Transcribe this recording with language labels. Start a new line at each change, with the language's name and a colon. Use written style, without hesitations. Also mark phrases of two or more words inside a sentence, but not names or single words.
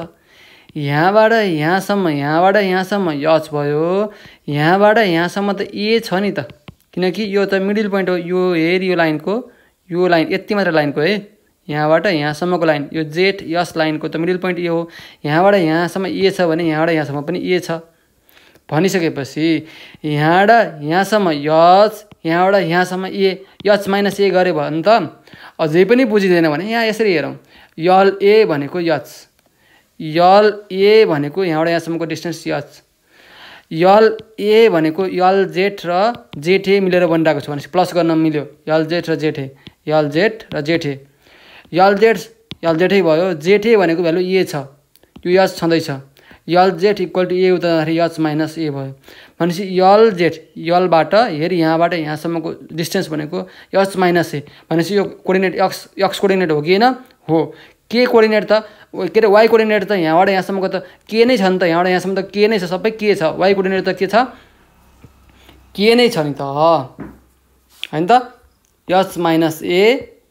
Nepali: यहाँबाट यहाँसम्म, यहाँबाट यहाँसम्म h भयो, यहाँबाट यहाँसम्म त a छ नि त, किनकि यो त
English: middle point
Nepali: हो। यो हेर, यो लाइनको, यो लाइन यति मात्र लाइनको है। यहाँबाट यहाँसम्मको लाइन, यो z h लाइनको त
English: middle point
Nepali: यो हो। यहाँबाट यहाँसम्म a छ भने यहाँबाट यहाँसम्म पनि a छ। भनिसकेपछि यहाँबाट यहाँसम्म h, यहाँबाट यहाँसम्म a, h - a गरे भने त अझै पनि बुझिदैन भने यहाँ यसरी हेरौँ। l a भनेको h, l a भनेको यहाँबाट यहाँसम्मको डिस्टेन्स h, l a भनेको l z र z a मिलेर बनिरहेको छ भनेपछि प्लस गर्न मिल्यो। l z र z a, l z र z a, l z a भयो। z a भनेको भ्यालु a छ, यो h छँदैछ।
English: l z equal to a
Nepali: हुँदाखेरि
English: h minus a
Nepali: भयो भनेपछि
English: l z
Nepali: यलबाट हेर यहाँबाट यहाँसम्मको डिस्टेन्स भनेको
English: h minus a
Nepali: भनेपछि यो
English: coordinate x coordinate
Nepali: हो कि होइन हो के कोअर्डिनेट त के अरे
English: y coordinate
Nepali: त यहाँबाट यहाँसम्मको त के नै छ नि त यहाँबाट यहाँसम्म त के नै छ सबै के छ
English: y coordinate
Nepali: त के छ के नै छ नि त हैन त
English: h minus a